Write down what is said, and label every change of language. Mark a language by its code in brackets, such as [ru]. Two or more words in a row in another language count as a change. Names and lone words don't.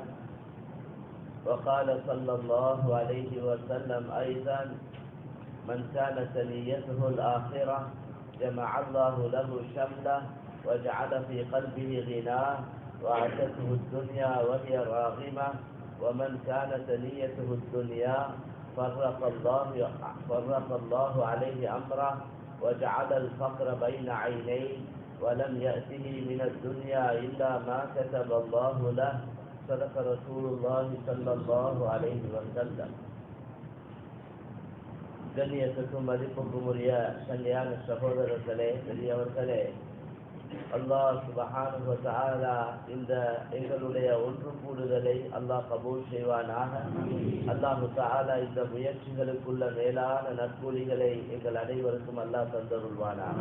[ar] وقال صلى الله عليه وسلم أيضا: من كانت نيته الآخرة جمع الله له شمله وجعل في قلبه غناه وأتته الدنيا وهي راغمة ومن كانت نيته الدنيا فرق الله عليه أمره وجعل الفقر بين عينيه ولم يأته من الدنيا إلا ما كتب الله له. صدق رسول الله صلى الله عليه وسلم. [ta] கண்ணியத்துக்கும் மதிப்புக்கும் உரிய சங்கையான சகோதரர்களே, பெரியவர்களே, [ar] الله سبحانه وتعالى [ta] இந்த எங்களுடைய ஒன்று கூடுதலை அல்லாஹ் கபூல் செய்வானாக. [ar] الله تعالى [ta] இந்த முயற்சிகளுக்குள்ள மேலான நற்கூலிகளை எங்கள் அனைவருக்கும் அல்லாஹ் தந்தருள்வானாக.